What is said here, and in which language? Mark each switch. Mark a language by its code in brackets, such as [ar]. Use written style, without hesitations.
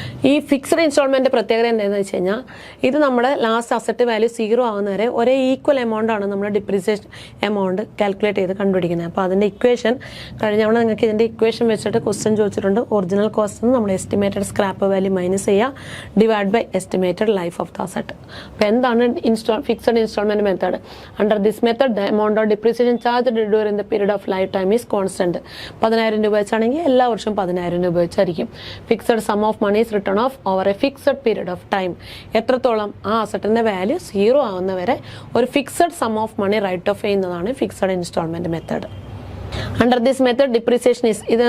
[ml] ഈ fixed instalment പ്രത്യേകത എന്താണെന്ന് വെച്ച് കഴിഞ്ഞാൽ ഇത് നമ്മുടെ ലാസ്റ്റ് അസറ്റ് വാല്യൂ 0 ആവുന്നവരെ ഒരേ ഈക്വൽ എമൗണ്ട് ആണ് നമ്മൾ ഡിപ്രീസിയേഷൻ എമൗണ്ട് കാൽക്കുലേറ്റ് ചെയ്ത് കണ്ടുപിടിക്കുന്നത്. അപ്പോൾ അതിൻ്റെ ഇക്വേഷൻ കഴിഞ്ഞ തവണ നിങ്ങൾക്ക് ഇതിൻ്റെ ഇക്വേഷൻ വെച്ചിട്ട് ക്വസ്റ്റ്യൻ ചോദിച്ചിട്ടുണ്ട്. [en] Original cost നമ്മൾ estimated scrap value minus ചെയ്യുക, divide by estimated life of the asset. [ml] അപ്പോൾ എന്താണ് fixed instalment method? [en] Under this method, the amount of depreciation charged during the period of lifetime is constant. [ml] 10,000 രൂപ വെച്ചാണെങ്കിൽ എല്ലാ വർഷവും 10,000 രൂപ വെച്ചായിരിക്കും. [en] Fixed sum of money is return of over a fixed period of time. [ml] എത്രത്തോളം ആ അസറ്റിൻ്റെ value 0 ആവുന്നവരെ ഒരു fixed some of money right of ചെയ്യുന്നതാണ് fixed instalment method. [en] under this method depreciation is